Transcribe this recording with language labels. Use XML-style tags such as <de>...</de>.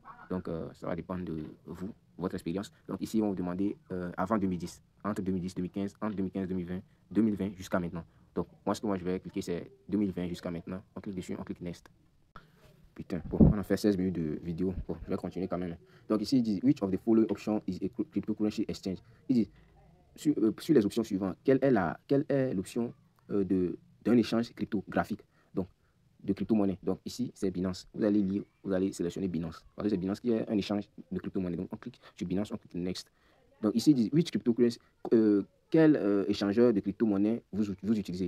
<fr>Donc, ça va dépendre de vous, votre expérience. Donc, ici, on va vous demander avant 2010, entre 2010, 2015, entre 2015, 2020, 2020 jusqu'à maintenant. Donc, moi, ce que moi, je vais cliquer, c'est 2020 jusqu'à maintenant. On clique dessus, on clique Next. Putain, bon, on a fait 16 minutes de vidéo. Bon, je vais continuer quand même. Donc, ici, il dit,</fr> <en>which of the following options is a cryptocurrency exchange?</en> <fr>Il dit, sur les options suivantes, quelle est l'option d'un échange cryptographique? Donc, de crypto-monnaie. Donc ici, c'est Binance. Vous allez lire, vous allez sélectionner Binance. Parce que c'est Binance qui est un échange de crypto-monnaie. Donc on clique sur Binance, on clique Next. Donc ici, il dit</fr> <en>which cryptocurrency,</en> <fr>quel échangeur de crypto-monnaie vous utilisez.</fr>